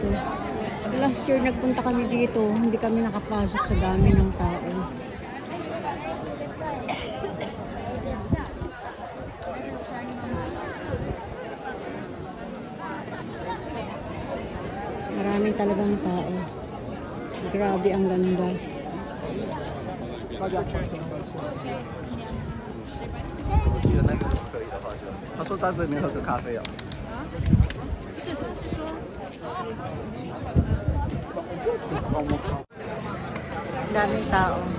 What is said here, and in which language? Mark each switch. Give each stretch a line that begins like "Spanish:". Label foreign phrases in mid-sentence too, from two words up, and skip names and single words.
English: Last year
Filipino: nagpunta kami dito, hindi kami nakapasok sa dami ng tao. Maraming talagang tao. Grabe ang ganda.
Chinese: 他说到这里面喝个咖啡啊。
Filipino: Daming tao.